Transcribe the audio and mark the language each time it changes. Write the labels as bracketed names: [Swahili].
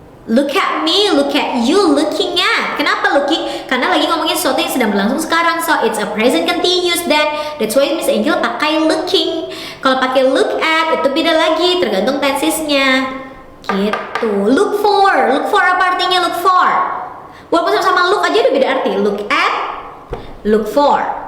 [English] Look at me, look at you, looking at. [Indonesian] Kenapa looking? Karena lagi ngomongin sesuatu yang sedang berlangsung sekarang. [English] So it's a present continuous then. That's why Miss Angel [Indonesian] pakai [English] looking. [Indonesian] Kalau pakai look at itu beda lagi, tergantung tensesnya. Gitu. Look for apa artinya look for? Walaupun sama-sama look aja udah beda arti. [English] Look at, look for.